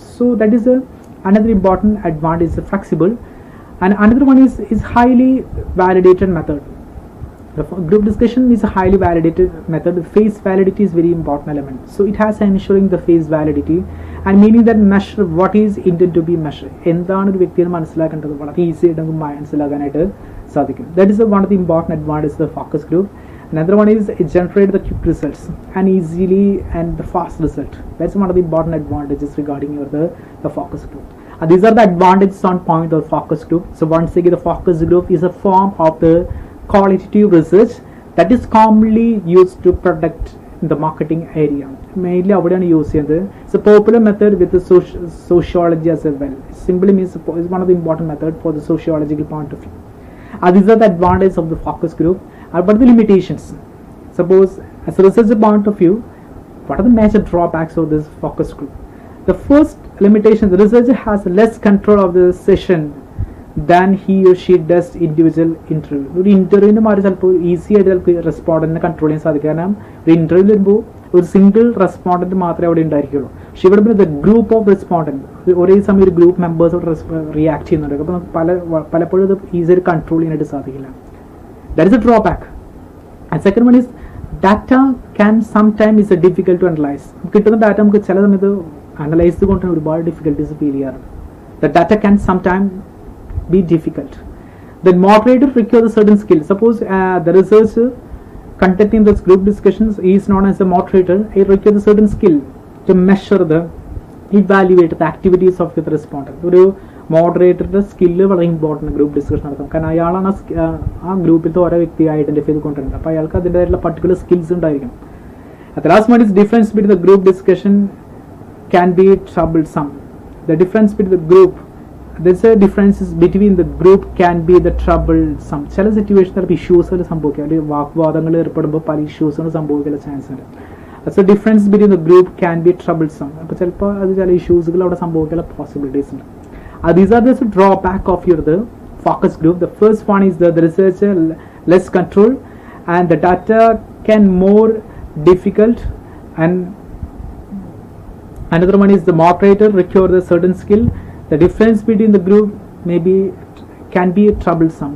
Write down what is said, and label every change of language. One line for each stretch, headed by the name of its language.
English: So that is another important advantage, is flexible. And another one is highly validated method. The group discussion is a highly validated method. The phase validity is very important element. So it has ensuring the phase validity and meaning that measure what is intended to be measured.
Malayalam: എന്താണ് ഒരു വ്യക്തിയെ മനസ്സിലാക്കേണ്ടത് വളരെ easy ആയിട്ട് നമുക്ക് മനസ്സിലാക്കാനായിട്ട് സാധിക്കും.
English: That is one of the important advantages of the focus group. Another one is it generates the quick results and easily and the fast result. That's one of the important advantages regarding the focus group. And these are the advantages on point of the focus group. So once again, the focus group is a form of the qualitative research that is commonly used to in the marketing area.
Malayalam: Mainly അവിടെയാണ് use ചെയ്യുന്നത്.
English: It's a popular method with the sociology as well. It simply means it's one of the important method for the sociological point of view. These are the advantages of the focus group. But the limitations. Suppose as a researcher point of view, what are the major drawbacks of this focus group? The first limitation, the researcher has less control of the session than he or she does individual interview.
Malayalam: ഒരു ഇന്റർവ്യൂവിന് മാറി ചിലപ്പോൾ easy ആയിട്ട് ചിലപ്പോൾ റെസ്പോണ്ടന്റിനെ control ചെയ്യാൻ സാധിക്കും. കാരണം ഒരു ഇന്റർവ്യൂ വരുമ്പോൾ ഒരു സിംഗിൾ റെസ്പോണ്ടന്റ് മാത്രമേ അവിടെ ഉണ്ടായിരിക്കുള്ളൂ. പക്ഷെ ഇവിടെ പിന്നെ ഗ്രൂപ്പ് ഓഫ് റെസ്പോണ്ടന്റ് ഒരേ സമയം ഒരു ഗ്രൂപ്പ് മെമ്പേഴ്സോട് റിയാക്ട് ചെയ്യുന്നുണ്ട്. അപ്പോൾ നമുക്ക് പലപ്പോഴും ഇത് ഈസി ആയിട്ട് കൺട്രോൾ ചെയ്യാനായിട്ട് സാധിക്കില്ല.
English: That is a drawback. And second one is data can sometime is a difficult to analyse.
Malayalam: കിട്ടുന്ന ഡാറ്റ നമുക്ക് ചില സമയത്ത് അനലൈസ് കൊണ്ട് ഒരുപാട് ഡിഫിക്കൽട്ടീസ് ഫീൽ ചെയ്യാറുണ്ട്.
English: The data can sometime be difficult. The moderator requires a certain skill. Suppose the researcher conducting this group discussions is known as a moderator. He requires a certain skill to measure the evaluate the activities of the respondent.
Malayalam: ഒരു മോഡറേറ്ററുടെ skill വളരെ important group discussion നടത്തും. കാരണം അയാളാണ് ആ ഗ്രൂപ്പിലത്തെ ഓരോ വ്യക്തിയെ identify ചെയ്ത് കൊണ്ടുവരുന്നത്. അപ്പോൾ അയാൾക്ക് അതിൻ്റെതായിട്ടുള്ള പർട്ടിക്കുലർ സ്കിൽസ് ഉണ്ടായിരിക്കും.
English: At the last one is difference between the group discussion can be troublesome. The difference between the group, there's a differences between the group can be the troublesome.
Malayalam: ചില സിറ്റുവേഷനിൽ ഇഷ്യൂസുകൾ സംഭവിക്കാം. അല്ലെങ്കിൽ വാഗ്വാദങ്ങൾ ഏർപ്പെടുമ്പോൾ പല ഇഷ്യൂസുകൾ സംഭവിക്കാനുള്ള ചാൻസ് ഉണ്ട്.
English: So difference between the group can be troublesome.
Malayalam: അപ്പോൾ ചിലപ്പോൾ അത് ചില ഇഷ്യൂസുകൾ അവിടെ സംഭവിക്കാനുള്ള പോസിബിലിറ്റീസ് ഉണ്ട്.
English: These are the drawback of the focus group. The first one is the researcher less control and the data can more difficult, and another one is the moderator requires a certain skill. The difference between the group maybe can be troublesome.